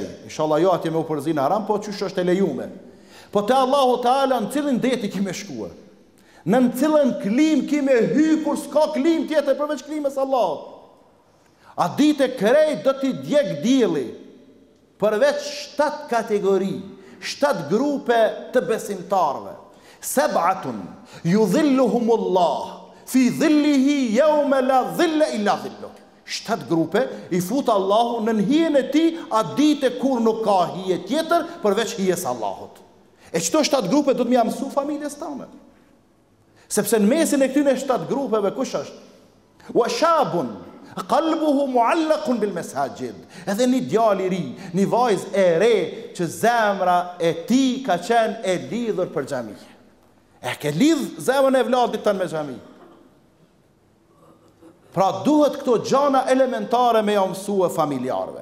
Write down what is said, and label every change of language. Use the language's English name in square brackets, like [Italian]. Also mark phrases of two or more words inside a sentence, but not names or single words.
[Albanian] Inshallah jo atje me u përzina haram, po qysh është e lejume. Po te Allahu Teala në cilin deti kime shkue. Në cilën klim kime hy kur s'ka klim tjetër përveç klimës Allahut. A dite krejt do t'i djeg dielli përveç 7 kategori, 7 grupe të besimtarve. [Arabic] سبعة يظلهم الله في ظله يوم لا ظل إلا ظله. [Albanian] 7 grupe i fut Allahu në hijen e tij a dite kur nuk ka hije tjetër përveç hijes Allahut. E çto 7 grupe do të më mësu familjes tonë. Sepse në mesin e këtyne 7 grupeve kush është? [Arabic] وشاب قلبه معلق بالمساجد. [Albanian] Edhe një djalë i ri, një vajzë e re që zemra e tij ka qenë e lidhur për xhami. E ke lidh zemrën e vladit tën me xhami. Pra duhet këto gjana elementare me ja mësue familjarve.